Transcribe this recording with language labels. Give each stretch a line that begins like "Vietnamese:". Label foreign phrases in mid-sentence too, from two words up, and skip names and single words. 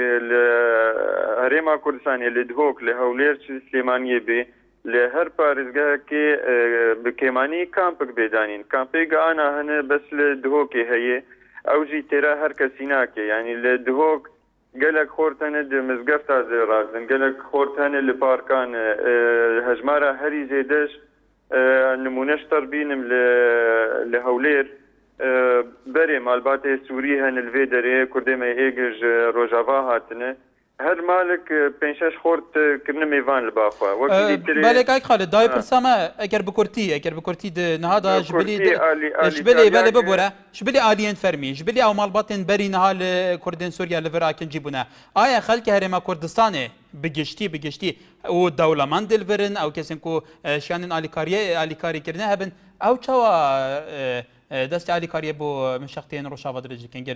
Kurdish: li Herêma Kurdistanê li Duhok li hewlêr çi Slêmaniyê bê li her parêzgehekê bi kêmanî kampek bêdanîn kampêga ana hene bes li Duhokê heye ew jî têra her kesî nake yanî li Duhok gelek xort hene di mizgefta razin gelek xort hene li parkan hejmara herî zêdeş nimûneş terbînim li hewlêr berê malbatê Sûrî hene li vê derê Kurdê me êgir ji Rojava hatine هەر مالک پێنج خۆرت کردنە میێوان لە باخوا بەڵێ کاک خالد داوای پرسامە ئەگەر بکورتی نهادا ژبلێ بەلێ ببوورە ژبلێ ئالیێن فەرمی ژبلێ ئەو ماڵباتێن بەری نەها لە کوردێن سووریا لەڤەر ئاکنجی بوونە ئایا خەڵکی هەرێما کوردستانێ بگشتی و دەوڵەمەند دلڤرن ئەو کەسێن و شیانن ئالیکاریکردنە هەبن ئەو چاوە دەستی ئالیکاریە بۆ مشەختێن ڕۆژاوا درێژەکەن گەلو